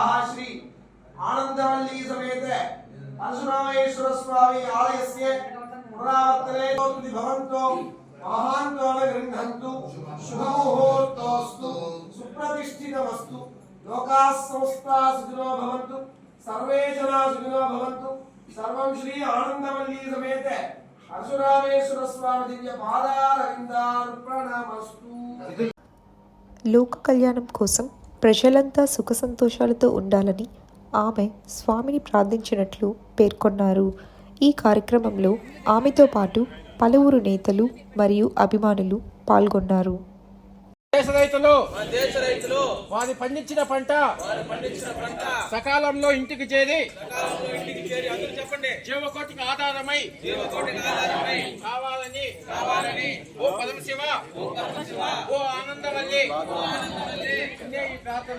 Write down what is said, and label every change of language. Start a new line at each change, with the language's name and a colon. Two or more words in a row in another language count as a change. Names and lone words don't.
Sanskrit: श्री आनंदवल्ली समेत परशुरामेश्वर स्वामी आलयस्य पुनरावर्तने भवन्तो महान्तो गृह्णन्तु शुभमुहूर्तोऽस्तु सुप्रतिष्ठितमस्तु लोकाः समस्ताः सुखिनो भवन्तु सर्वे जनाः सुखिनो भवन्तु सर्वं श्री आनंदवल्ली समेत परशुरामेश्वर स्वामी दिव्य पादारविंदार्पणमस्तु।
Telugu: లోక కళ్యాణం కోసం ప్రజలంతా సుఖ సంతోషాలతో ఉండాలని ఆమె స్వామిని ప్రార్థించినట్లు పేర్కొన్నారు. ఈ కార్యక్రమంలో ఆమెతో పాటు పలువురు నేతలు మరియు అభిమానులు పాల్గొన్నారు. దేశ రైతులు వారి పండించిన పంట సకాలంలో ఇంటికి చేరి జీవకోటికి ఆధారమై కావాలని ఓ పరమశివ ఓ ఆనందవల్లి ఈ ప్రార్థన.